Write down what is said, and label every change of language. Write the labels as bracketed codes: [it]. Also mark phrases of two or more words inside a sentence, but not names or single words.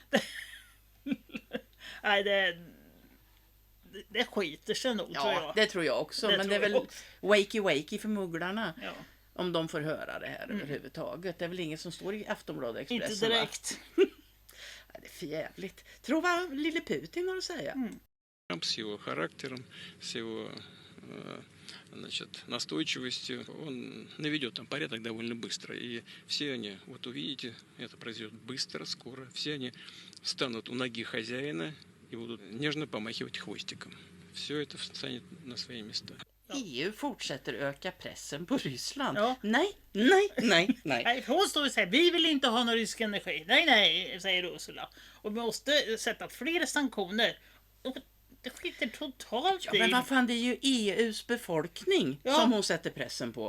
[sv] Nej, det skiter sig nog, tror jag. Ja, det tror jag också. Det men tror det är jag väl också. wakey för mugglarna. Ja. Om de får höra det här överhuvudtaget. Det är väl ingen som står i Aftonbladet Inte Expressen, va? direkt. Ja, det är för jävligt. Tro vad lille Putin har att säga. [ru] Трамп с его характером, с его настойчивостью, он наведет там порядок довольно быстро. И все они, вот увидите, это произойдет быстро, скоро. Все они встанут у ноги хозяина и будут нежно помахивать хвостиком. Все это станет на свои места. [sv] EU fortsätter öka pressen på Ryssland. Ja. Nej. Nej, hon står och säger vi vill inte ha någon rysk energi. Nej, säger Ursula. Och vi måste sätta fler sanktioner. Och det skiter totalt Ja, i. men vad fan, det är ju EUs befolkning som hon sätter pressen på.